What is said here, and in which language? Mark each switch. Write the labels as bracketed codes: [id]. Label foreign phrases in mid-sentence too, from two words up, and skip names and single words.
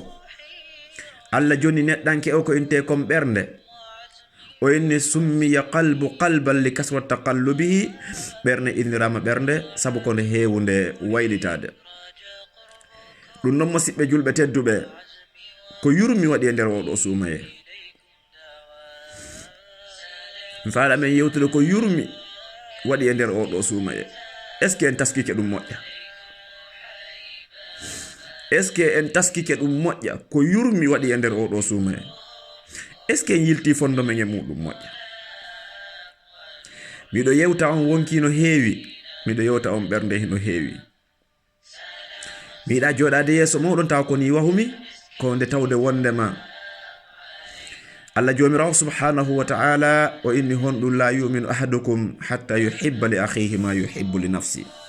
[ff] Allah joni neddanke o ko inte kom bernde o inni [ar] سمي قلبا لكثرة تقلبه [ff] berne innirama bernde sabu ko ne hewunde waylitade. Dum non musibbe julbe teddube ko yurmi wadi e nder o do sumaye faala men yewtude ko yurmi wadi e nder o do sumaye. [fr] Est-ce que [ff] en taskike dum modja? [fr] Est-ce que [ff] en taskike dum modja ko yurmi wadi e nder o do sumaye? [fr] Est-ce que [ff] yilti fondo men e mudum modja? Mido yewta on wonki no heewi, mido yewta on bernde no heewi. miɗa joɗade yeso moɗon taw ko ni wahumi ko nde tawde wondema Allah jomirawo [ar] سبحانه وتعالى [ff] o inni honɗum [ar] لا يؤمن أحدكم حتى يحب لأخيه ما يحب لنفسه.